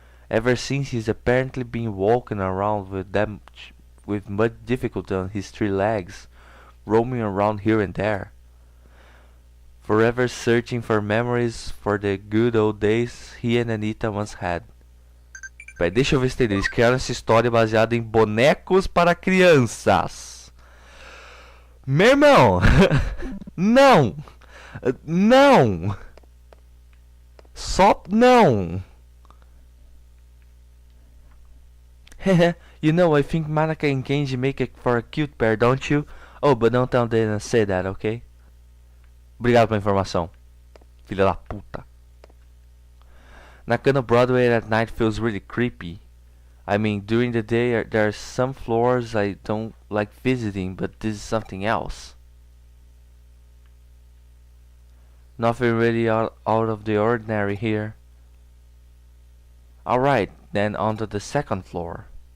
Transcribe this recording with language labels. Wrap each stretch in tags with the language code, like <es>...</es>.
<en>Ever since, he's apparently been walking around with much difficulty on his three legs, roaming around here and there, forever searching for memories for the good old days he and Anita once had.</en> <pt>Peraí, deixa eu ver se tem. Eles criaram essa história baseada em bonecos para crianças. Meu irmão! Não! Não! Só não!</pt> <en>You know, I think Manaka and Kenji make it for a cute pair, don't you? Oh, but don't tell them to say that, okay?</en> <pt>Obrigado pela informação, filha da puta.</pt> <en>Nakano Broadway at night feels really creepy. I mean, during the day there are some floors I don't like visiting, but this is something else. Nothing really out of the ordinary here. Alright, then onto the second floor.</en>